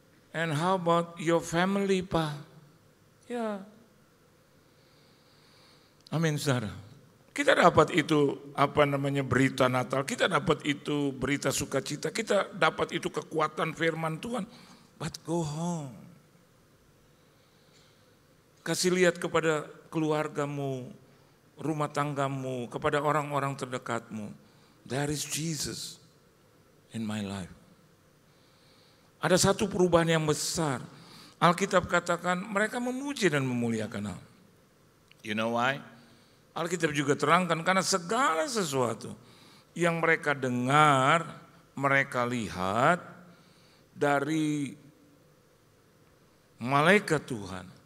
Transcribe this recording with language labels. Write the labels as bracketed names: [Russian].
[English] And how about your family, Pak? [Indonesian] Ya. Amin, saudara. Kita dapat itu berita Natal, kita dapat itu berita sukacita, kita dapat itu kekuatan firman Tuhan. [English] But go home. [Indonesian] Kasih lihat kepada keluargamu, rumah tanggamu, kepada orang-orang terdekatmu. [English] There is Jesus in my life. [Indonesian] Ada satu perubahan yang besar. Alkitab katakan mereka memuji dan memuliakan Allah. [English] You know why? [Indonesian] Alkitab juga terangkan karena segala sesuatu yang mereka dengar, mereka lihat dari malaikat Tuhan.